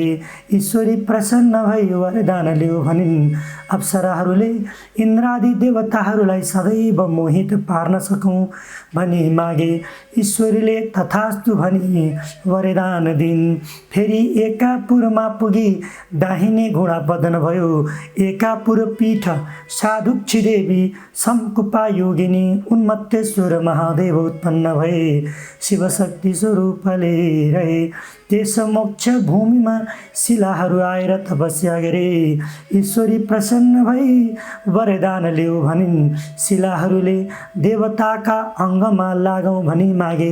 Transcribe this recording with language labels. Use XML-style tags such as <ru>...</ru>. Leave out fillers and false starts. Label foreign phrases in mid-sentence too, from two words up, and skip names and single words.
<ne>ईश्वरी प्रसन्न भई वरदान ल्याऊ भनिन्। अप्सराहरूले इन्द्रादि देवताहरूलाई सदैव मोहित पार्न सकौँ भनी मागे। ईश्वरीले तथास्तु भनी वरदान दिन्। फेरि एकापुरमा पुगी दाहिने घुँडा पतन भयो। एकापुर पीठ साधुक्षी देवी शङ्कुपा योगिनी उन्मत्तेश्वर महादेव उत्पन्न भए शिवशक्ति स्वरूपले रहे। त्यस मोक्ष भूमिमा शिलाहरू आएर तपस्या गरे। ईश्वरी प्रसन्न भई वरदान ल्याऊ भनिन्। शिलाहरूले देवताका अङ्गमा लागौँ भनी मागे।</ne>